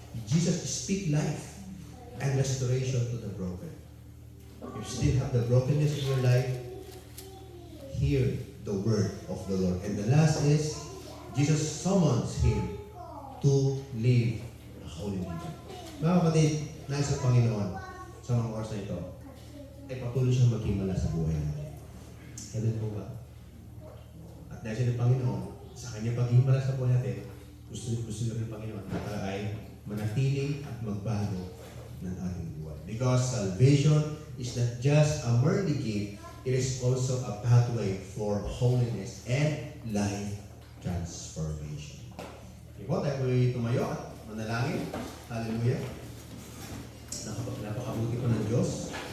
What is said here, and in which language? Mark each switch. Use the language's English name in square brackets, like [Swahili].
[English] Jesus speaks life and restoration to the broken. If you still have the brokenness in your life, hear the word of the Lord. And the last is, Jesus summons him to live a holy life. [Filipino] Mga kapatid, nais sa Panginoon sa mga oras na ito, ay patuloy siyang maghimala sa buhay natin. Ganun po ba? At dahil siya ng Panginoon, sa kanya paghimala sa buhay natin, gusto ng Panginoon na tayo ay manatili at magbago ng ating buhay. [English] Because salvation is not just a merely gift, it is also a pathway for holiness and life transformation. [Filipino] Okay po, tayo po'y tumayo at manalangin. Hallelujah. Napakabuti po ng Diyos.